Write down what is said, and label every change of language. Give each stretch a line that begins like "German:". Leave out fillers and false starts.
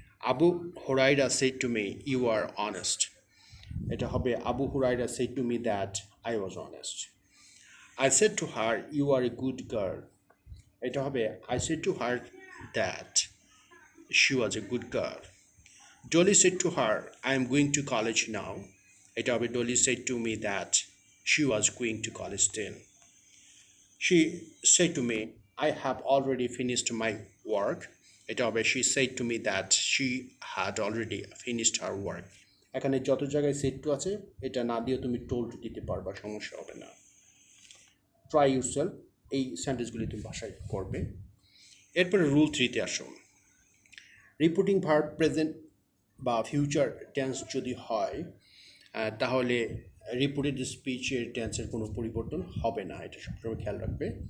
English: Abu Hurairah said to me you are honest,
Bangla: এটা হবে
English: Abu Hurairah said to me that I was honest. I said to her you are a good girl,
Bangla: এটা হবে
English: I said to her that she was a good girl. Dolly said to her, I am going to college now.
Bangla: Eta hobe
English: Dolly said to me that she was going to college then. She said to me, I have already finished my work.
Bangla: Eta hobe
English: she said to me that she had already finished her work.
Bangla: এখানে যত জায়গায় set two আছে এটা না দিয়ে তুমি told দিতে পারবা, সমস্যা হবে না।
English: try yourself,
Bangla: এই সেন্টেন্সগুলি তুমি ভাষায় করবে। এরপরে রুল 3-তে আসো। রিপোর্টিং ভার্ব প্রেজেন্ট বা ফিউচার টেন্স যদি হয় তাহলে রিপোর্টেড স্পিচের টেন্সের কোনো পরিবর্তন হবে না, এটা সবসময় খেয়াল রাখবে।